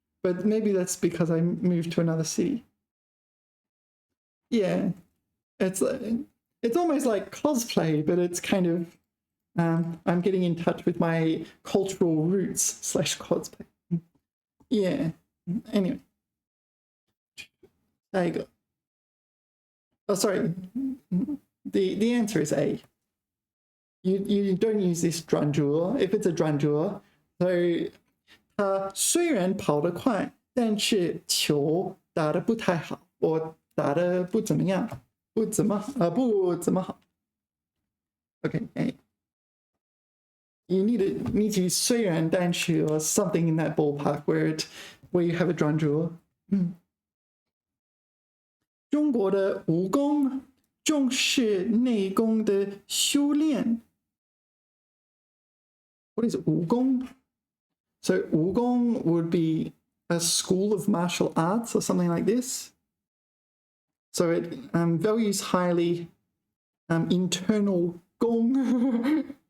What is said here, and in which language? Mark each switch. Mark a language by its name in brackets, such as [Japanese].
[English] But maybe that's because I moved to another city. Yeah, it's almost like cosplay, but it's kind of I'm getting in touch with my cultural roots / cosplay. Yeah. Anyway, [Chinese] 下一个 [English] Oh, sorry. The answer is A. You don't use this 转折 if it's a 转折 so [Chinese] 他虽然跑得快，但是球打得不太好，我打得不怎么样，不怎么好。 [English] Okay, A. You need to 虽然但是 or something in that ballpark where you have a 转折。 [Chinese] 中国的武功重视内功的修炼。 [English] What is 武功? So 武功 would be a school of martial arts or something like this. So it values highly internal gong.